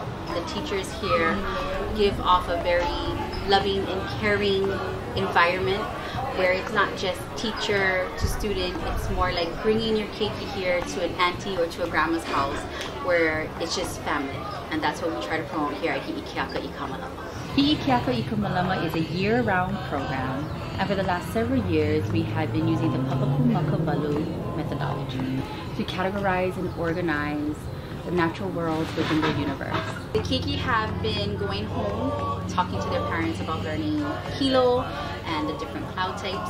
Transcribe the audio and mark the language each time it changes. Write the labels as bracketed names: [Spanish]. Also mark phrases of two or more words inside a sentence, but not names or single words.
[English] The teachers here give off a very loving and caring environment where it's not just teacher to student, it's more like bringing your keiki here to an auntie or to a grandma's house where it's just family. And that's what we try to promote here at Hiʻikeakaikamalama. Hiʻikeakaikamalama is a year-round program, and for the last several years we have been using the Papakū Makawalu methodology to categorize and organize the natural worlds within the universe. The keiki have been going home, talking to their parents about learning kilo and the different cloud types.